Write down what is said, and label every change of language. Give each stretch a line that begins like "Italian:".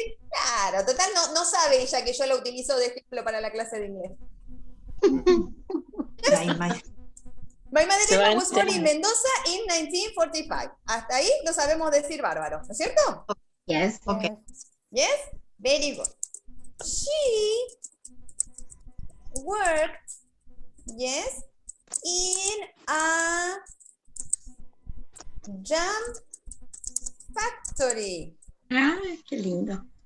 Spanish: Claro, total no sabe ella que yo la utilizo de ejemplo para la clase de inglés.
English: My mother Emma was born in Mendoza in 1945.
Spanish: Hasta ahí lo sabemos decir bárbaro, ¿no es cierto?
English: Yes. Okay. Yes? Very good. She worked, yes, in a jam factory.
Spanish: Ah, qué lindo.